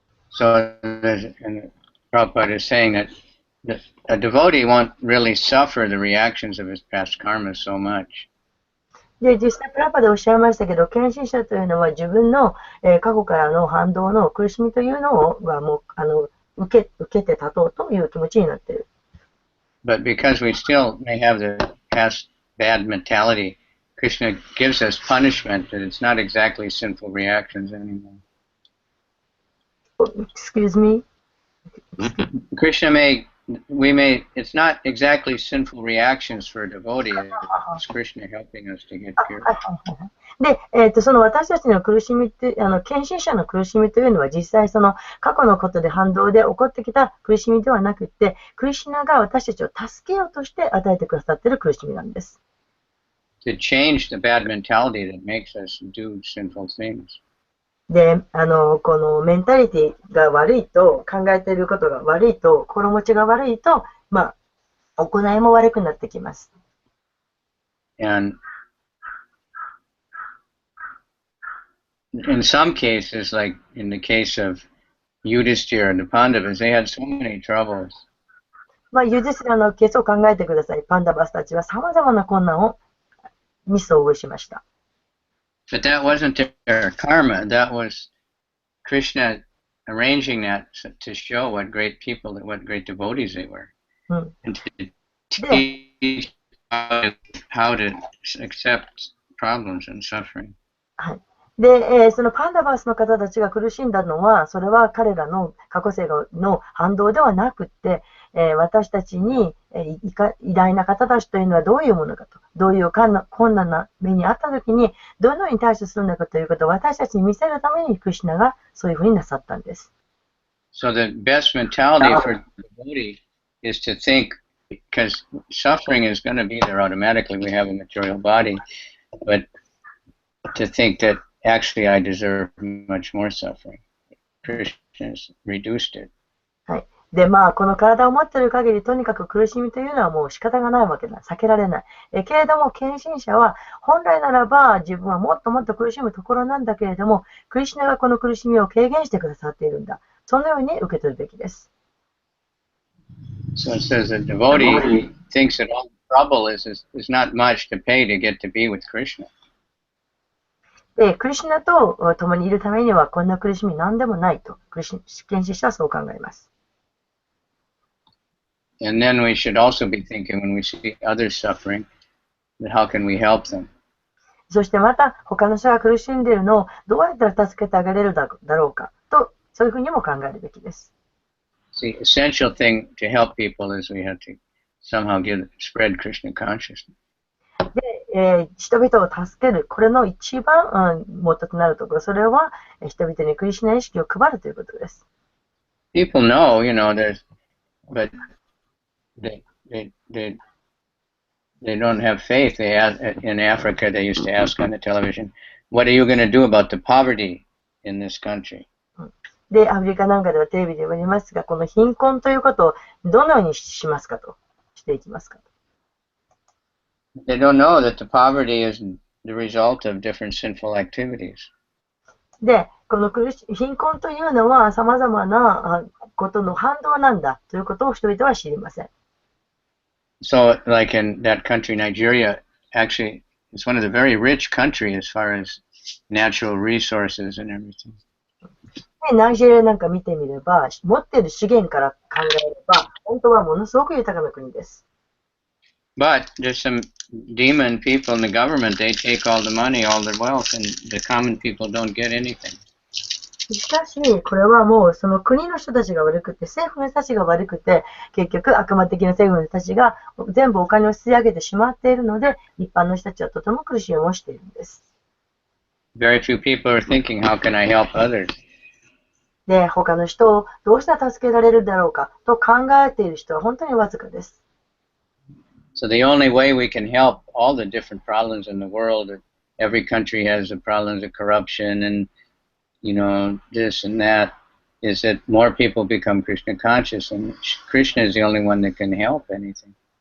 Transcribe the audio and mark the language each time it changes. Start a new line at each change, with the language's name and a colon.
English: So, and Prabhupada is saying that a devotee won't really suffer the reactions of his past karma so much.
Japanese: で、実際プラパでおっしゃいましたけど、献身者というのは自分の、過去からの反動の苦しみというのはもう受けて立とうという気持ちになっている。
English: But because we still may have the past bad mentality, Krishna gives us punishment that it's not exactly sinful reactions anymore. Excuse me? It's not exactly sinful reactions for a devotee. It's Krishna helping us to get pure.
Japanese: で、その私たちの苦しみって、献身者の苦しみというのは実際その過去のことで反動で起こってきた苦しみではなくて、クリシュナが私たちを助けようとして与えてくださっている苦しみなんです。
English: To change the bad mentality that makes us do sinful things.
Japanese: で、このメンタリティが悪いと、考えていることが悪いと、心持ちが悪いと、行いも悪くなってきます。
English: And in some cases, like in the case of Yudhishthira and the Pandavas, they had so many troubles.
Japanese: ユディスラのケースを考えてください。パンダバスたちは様々な困難に遭遇しました。
English: But that wasn't their karma. That was Krishna arranging that to show what great people, what great devotees they were. And to teach how to accept problems and suffering.
Japanese: はい。で、そのパンダバスの方たちが苦しんだのは、それは彼らの過去世の反動ではなくて、私たちに、偉大な方たちというのはどういうものかと、どういう困難な目にあったときにどのように対処するのかということを私たちに見せるためにクリシュナがそういうふうになさったんです。
English: So the best mentality for the devotee is to think, because suffering is going to be there automatically. We have a material body, but to think that actually I deserve much more suffering. Krishna has reduced it.
Japanese: はい。で、この体を持っている限り、とにかく苦しみというのはもう仕方がないわけだ。避けられない。けれども、献身者は、本来ならば自分はもっともっと苦しむところなんだけれども、クリシュナがこの苦しみを軽減してくださっているんだ。そのように受け取るべきです。
English: So it says the devotee thinks that all the trouble is not much to pay to get to be with Krishna.
Japanese: で、クリシュナと共にいるためには、こんな苦しみ何でもないと、献身者はそう考えます。
English: And then we should also be thinking when we see others suffering, that how can we help them?
Japanese: そしてまた、他の人が苦しんでいるのをどうやったら助けてあげれるだろうかと、そういうふうにも考えるべきです。
English: The essential thing to help people is we have to somehow spread Krishna consciousness.
Japanese: で、人々を助ける、これの一番、元となるところ、それは人々にクリシュナ意識を配るということです。
English: People know, but they don't have faith. In Africa, they used to ask on the television, "What are you going to do about the poverty in this country?"
Japanese: で、アフリカなんかではテレビで言われますが、この貧困ということをどのようにしますかと、していきますかと。
English: They don't know that the poverty is the result of different sinful activities.
Japanese: で、この貧困というのは様々なことの反動なんだということを人々は知りません。
English: So, like in that country, Nigeria, actually, it's one of the very rich countries as far as natural resources and everything.
Japanese: ナイジェリアなんか見てみれば、持っている資源から考えれば、本当はものすごく豊かな国です。
English: But there's some demon people in the government, they take all the money, all the wealth, and the common people don't get anything.
Japanese: しかし、これはもうその国の人たちが悪くて、政府の人たちが悪くて、結局悪魔的な政府の人たちが全部お金を吸い上げてしまっているので、一般の人たちはとても苦しい思いをしているんです。
English: Very few people are thinking, how can I help others?
Japanese: で、他の人をどうしたら助けられるだろうかと考えている人は本当にわずかです。
English: So the only way we can help all the different problems in the world, every country has the problems of corruption and, this and that, is that more people become Krishna conscious, and Krishna is the only one that can help anything.